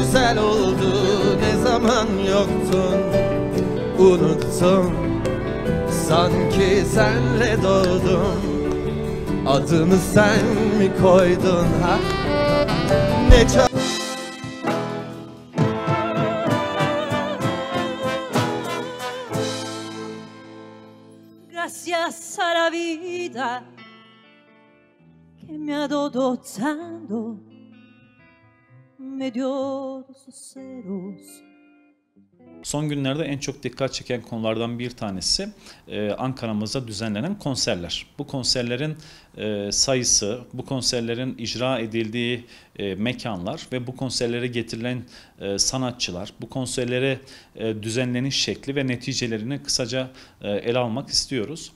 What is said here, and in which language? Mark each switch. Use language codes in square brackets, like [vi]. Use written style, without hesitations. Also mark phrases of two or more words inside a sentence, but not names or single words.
[tr] güzel oldu, ne zaman yoktun. Unuttum, sanki senle doğdum. Adını sen mi koydun ha? Ne çok [es] Gracias a la vida que me ha dado tanto, me dio sus ceros. [tr] Son günlerde en çok dikkat çeken konulardan bir tanesi Ankara'mızda düzenlenen konserler. Bu konserlerin sayısı, bu konserlerin icra edildiği mekanlar ve bu konserlere getirilen sanatçılar, bu konserlere düzenleniş şekli ve neticelerini kısaca ele almak istiyoruz.